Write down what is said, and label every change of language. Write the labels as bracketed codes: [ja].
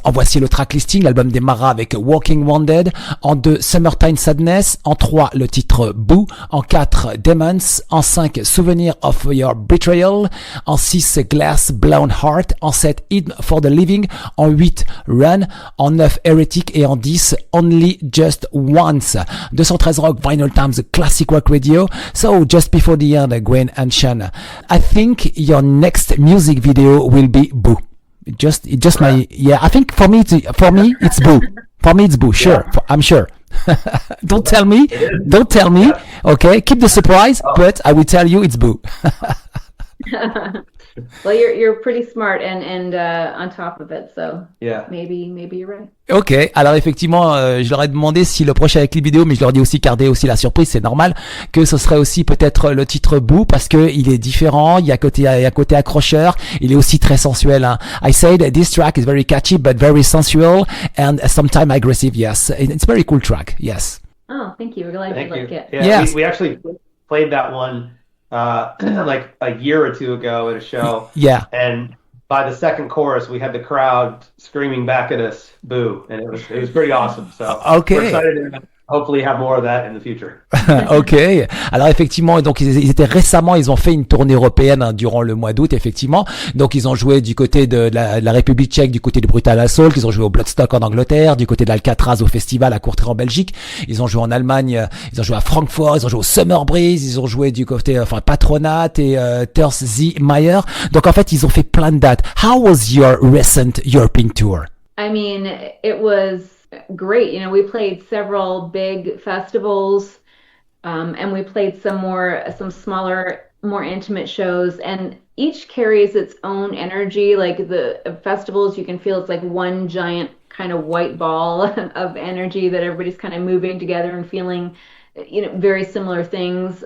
[fr] En voici le track listing. L'album démarrera avec Walking Wounded, en 2 Summertime Sadness, en 3 le titre Boo, en 4 Demons, en 5 Souvenirs of Your Betrayal, en 6 Glass Blown Heart, en 7 Hid for the Living, en 8 Run, en 9 Heretic et en 10 Only Just Once. [en] 213 Rock, Vinylestimes, classic rock radio. So just before the end, Gwyn and Sean, I think your next music video will be Boo. I think for me it's Boo. For me it's Boo. Sure, I'm sure. Don't tell me. Okay, keep the surprise, but I will tell you it's Boo. Well, you're pretty smart and on top of it, so yeah. Maybe you're right. [fr] Ok, alors effectivement, je leur ai demandé si le prochain clip vidéo, mais je leur dis aussi garder aussi la surprise, c'est normal, que ce serait aussi peut-être le titre Boo, parce que il est différent, il y a côté accrocheur, il est aussi très sensuel. [en] I said this track is very catchy but very sensual and sometimes aggressive. Yes, it's a very cool track. Yes. Oh, thank you. We're glad you like it. Yeah, yes. we actually played that one like a year or two ago at a show. Yeah. And by the second chorus, we had the crowd screaming back at us, "Boo!" And it was pretty awesome. So okay. We're excited to hopefully have more of that in the future. Ok. [fr] Alors effectivement, donc ils ont fait une tournée européenne durant le mois d'août, effectivement. Donc ils ont joué du côté de la République tchèque, du côté de Brutal Assault, ils ont joué au Bloodstock en Angleterre, du côté d'Alcatraz au festival à Courtrai en Belgique. Ils ont joué en Allemagne, ils ont joué à Francfort, ils ont joué au Summer Breeze, ils ont joué du côté Patronat et Meyer. Donc en fait, ils ont fait plein de dates. [en] How was your recent European tour? I mean, it was great. We played several big festivals, and we played some smaller, more intimate shows. And each carries its own energy. Like the festivals, you can feel it's like one giant kind of white ball of energy that everybody's kind of moving together and feeling, very similar things.